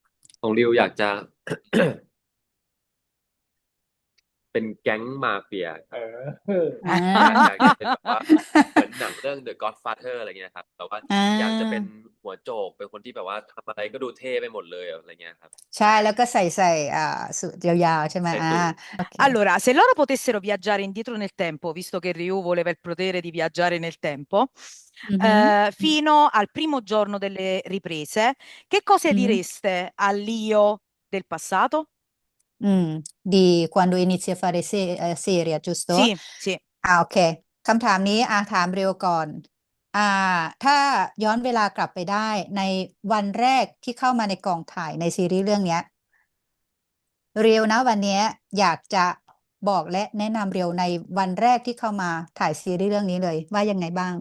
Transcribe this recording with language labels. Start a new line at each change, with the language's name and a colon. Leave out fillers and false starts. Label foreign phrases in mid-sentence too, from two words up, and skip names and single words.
Thai: ของริวอยากจะ เป็นแก๊งมาเฟียค เอ รับ อ อ่า อยากเป็นแบบว่าเหมือนหนังเรื่อง The Godfather อะไรเงี้ยครับแต่ว่า อ่ อยากจะเป็น า หัวโจกเป็นคนที่แบบว่าทำอะไรก็ดูเท่ไปหมดเลยอะไรเงี้ยครับ ใช่แล้วก็ใส่สูทยาวๆใช่ไหม ใส่สูท โอเค
Italian: Allora, se loro potessero viaggiare indietro nel tempo, visto che Ryu voleva il potere di viaggiare nel tempo,
Thai: อือฮึ
Italian: fino al primo giorno delle riprese, che cosa
Thai: อือฮึ
Italian: direste all'io del passato? di quando inizia a fare serie, giusto? Sì, sì.
Thai: โอเคคำถามนี้ถามเร็วก่อนอ่าถ้าย้อนเวลากลับไปได้ในวันแรกที่เข้ามาในกองถ่ายในซีรีส์เรื่องเนี้ยเรียวนะวันเนี้ยอยากจะบอกและแนะนำเรียวในวันแรกที่เข้ามาถ่ายซีรีส์เรื่องนี้เลยว่ายังไงบ้าง